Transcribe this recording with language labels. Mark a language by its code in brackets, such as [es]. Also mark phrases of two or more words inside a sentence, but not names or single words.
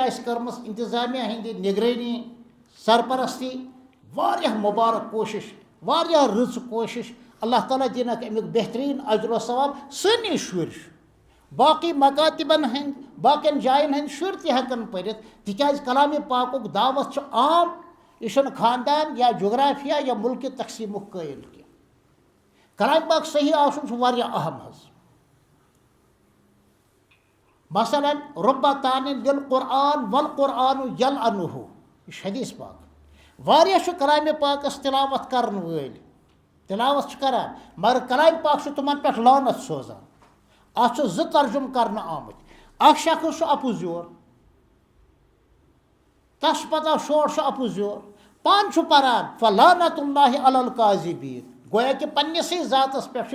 [ks] آسہِ کٔرمٕژ انتظامیہ ہٕنٛدِ نگرٲنی سرپرستی واریاہ مُبارک کوٗشش واریاہ رٕژ کوٗشش اللہ تعالیٰ دِنکھ امیُک بہتریٖن اجر و ثواب سٲنی شُرۍ چھِ باقٕے مکاتِبن ہٕنٛدۍ باقین جاین ہٕنٛدۍ شُرۍ تہِ ہٮ۪کن پٔرِتھ تِکیٛازِ کلامِ پاکُک دعوت چھُ عام یہِ چھُنہٕ خاندان یا جغرافیہ یا مُلکہِ تقسیٖمُک قٲیل کینٛہہ کلامِ پاک صحیح آسُن چھُ واریاہ اہم حظ مثلاً [ar] رُبہ تانٍ لِلقرآن والقرآن یلعنُہ [ks] یہِ چھُ حدیث پاک واریاہ چھُ کلامِ پاکس تلاوت کرن وٲلۍ تلاوت چھِ کران مگر کلامِ پاک چھُ تِمن پٮ۪ٹھ لعنت سوزان اتھ چھُ 2 ترجُمہٕ کرنہٕ آمٕتۍ اکھ شخص چھُ اپُز یور تس چھُ پتہ شور چھُ اپُز یور پانہٕ چھُ پران [ar] فلعنۃ اللہ علی الکاذبین [ks] گویا کہِ پننسٕے ذاتس پٮ۪ٹھ